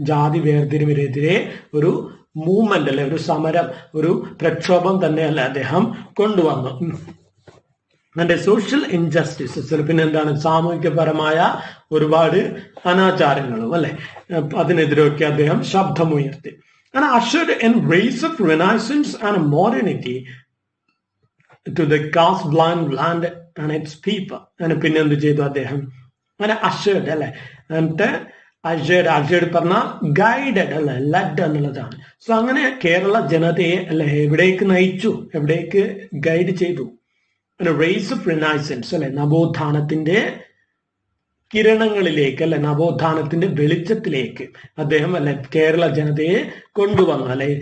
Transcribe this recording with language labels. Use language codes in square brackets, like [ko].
[ml] ജാതി വേർതിരിവിനെതിരെ ഒരു മൂവ്മെന്റ് ഒരു സമരം, ഒരു പ്രക്ഷോഭം തന്നെയല്ല അദ്ദേഹം കൊണ്ടുവന്നു. അതിന്റെ സോഷ്യൽ ഇൻജസ്റ്റിസസ്, പിന്നെ എന്താണ്, സാമൂഹികപരമായ ഒരുപാട് അനാചാരങ്ങളും അതിനെതിരൊക്കെ അദ്ദേഹം ശബ്ദമുയർത്തി. [en] And ushered in race of renaissance and modernity to the caste blind land and its people. [ml] അങ്ങനെ പിന്നെ എന്ത് ചെയ്തു അദ്ദേഹം? അങ്ങനെ അഷേർഡ് എന്നിട്ട് അഷേർഡ് പറഞ്ഞ ഗൈഡഡ് ലെഡ് എന്നുള്ളതാണ്. സോ അങ്ങനെ കേരള ജനതയെ എവിടേക്ക് നയിച്ചു? എവിടേക്ക് ഗൈഡ് ചെയ്തു? [en] rays of renaissance [ml] നവോത്ഥാനത്തിന്റെ കിരണങ്ങളിലേക്ക് നവോത്ഥാനത്തിന്റെ വെളിച്ചത്തിലേക്ക് അദ്ദേഹം കേരള ജനതയെ കൊണ്ടുവന്നു.